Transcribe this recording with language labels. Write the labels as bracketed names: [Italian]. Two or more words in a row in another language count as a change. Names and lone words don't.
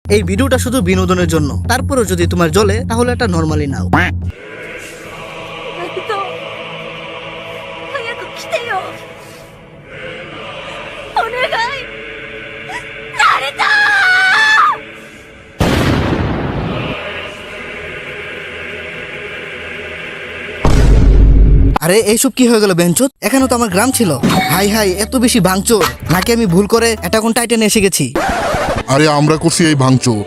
[Bangla] এই ভিডিওটা শুধু বিনোদনের জন্য, তারপরেও যদি তোমার জ্বলে তাহলে এটা নরমালি নাও। [Japanese] ナルト早く来てよお願いナルト [Bangla] আরে এইসব কি হয়ে গেল বেঞ্চত? এখানে তো আমার গ্রাম ছিল। হাই হাই, এত বেশি ভাঙচুর নাকি আমি ভুল করে অ্যাটাক অন টাইটানে এসে গেছি? আরে আমরা করছি এই ভাঙচুর।